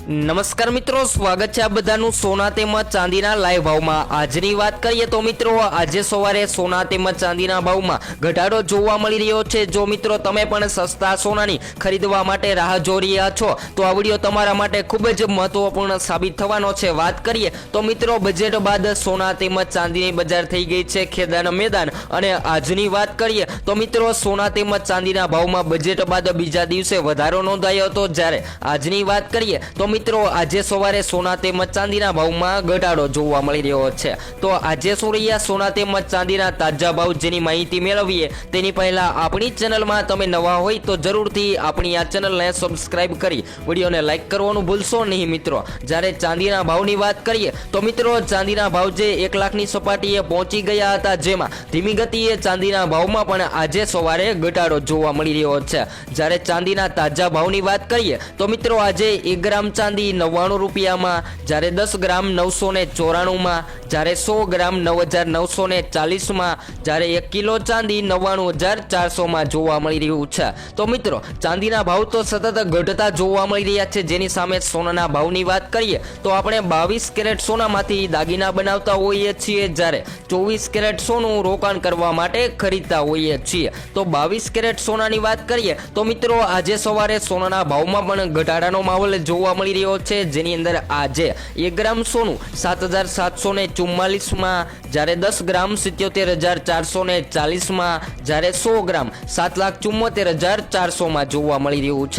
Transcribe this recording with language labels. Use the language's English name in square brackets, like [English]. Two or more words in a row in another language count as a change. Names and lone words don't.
[Gujarati] નમસ્કાર મિત્રો, સ્વાગત હૈ આ બધાનું સોના તેમજ ચાંદીના લાઇવ ભાવમાં। આજની વાત કરીએ તો મિત્રો આજે સવારે સોના તેમજ ચાંદીના ભાવમાં ઘટાડો જોવા મળી રહ્યો છે। જો મિત્રો તમે પણ સસ્તા સોનાની ખરીદવા માટે રાહ જોઈ રહ્યા છો તો આ વિડિયો તમારા માટે ખૂબ જ મહત્વપૂર્ણ સાબિત થવાનો છે। વાત કરીએ તો મિત્રો બજેટ બાદ સોના તેમજ ચાંદીની બજાર થઈ ગઈ છે ખેદાન મેદાન। અને આજની વાત કરીએ તો મિત્રો સોના તેમજ ચાંદીના ભાવમાં બજેટ બાદ બીજા દિવસે વધારો નોંધાયો હતો। જ્યારે આજની વાત કરીએ તો મિત્રો આજે સવારે સોના તેમજ ચાંદીના ભાવમાં ઘટાડો જોવા મળી રહ્યો છે। તો આજે શું રહ્યા સોના તેમજ ચાંદીના તાજા ભાવ જેની માહિતી મેળવીએ તેની પહેલા આપણી ચેનલમાં તમે નવા હોય તો જરૂરથી આપણી આ ચેનલને સબસ્ક્રાઇબ કરી વિડિયોને લાઈક કરવાનું ભૂલશો નહીં મિત્રો। જ્યારે ચાંદીના ભાવની વાત કરીએ તો મિત્રો ચાંદીના ભાવ જે 1 લાખની સપાટીએ પહોંચી ગયા હતા જેમાં ધીમી ગતિએ ચાંદીના ભાવમાં પણ આજે સવારે ઘટાડો જોવા મળી રહ્યો છે। જ્યારે ચાંદીના તાજા ભાવની વાત કરીએ તો મિત્રો આજે 1 ગ્રામ ચાંદી 99 રૂપિया में, જ્યારે 10 ग्राम 994 में, જ્યારે 100 ग्राम 9940 में, જ્યારે 1 કિલો ચાંદી 99400 માં જોવા મળી રહ્યું છે। તો મિત્રો ચાંદીના ભાવ તો સતત ઘટતા જોવા મળી રહ્યા છે। જેની સામે સોનાના ભાવની વાત કરીએ તો આપણે 22 કેરેટ સોનામાંથી દાગીના બનાવતા હોઈએ છીએ, જ્યારે 24 केरेट सोનું રોકાણ કરવા માટે ખરીદતા હોઈએ છીએ। તો 22 કેરેટ સોનાની વાત કરીએ તો મિત્રો આજે સવારે સોનાના ભાવમાં પણ ઘટાડાનો માહોલ જોવા મળી રહ્યો છે। જેની અંદર આજે 1 ગ્રામ સોનું 7744 માં, જ્યારે 10 ગ્રામ 77440 માં, જ્યારે 100 ગ્રામ 7,74,400 માં જોવા મળી રહ્યું છે।